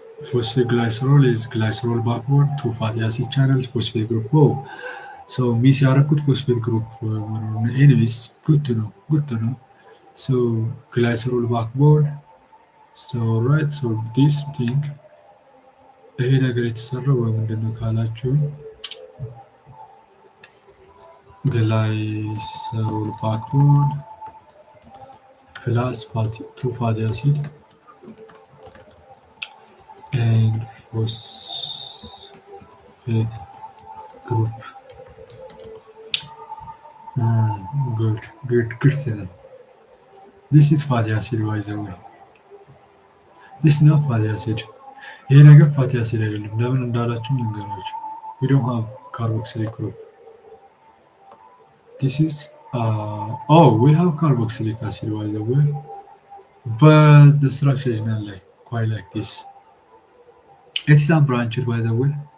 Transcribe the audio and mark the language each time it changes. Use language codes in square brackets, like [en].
[en] Phosphoglycerol is glycerol backbone, two fatty acid channels, phosphate group. [am] So ሚስ ያደረኩት ፎስፌት ግሩፕ መሆኑን። ኤኒዌይስ [en] good to know. So glycerol backbone. So right, so this thing [am] ይሄ ነገር የተሰራው በምንድን ነው ካላችሁ [en] glycerol backbone plus two fatty acid and phosphate group. Good to. This is fatty acid by the way. This is not fatty acid. [am] ይሄ ነገር ፋቲ አሲድ አይደለም። ለምን እንዳላችሁ ልንገራችሁ። [en] we don't have carboxylic group. This is we have carboxylic acid by the way, but the structure is not quite like this. It's unbranched by the way.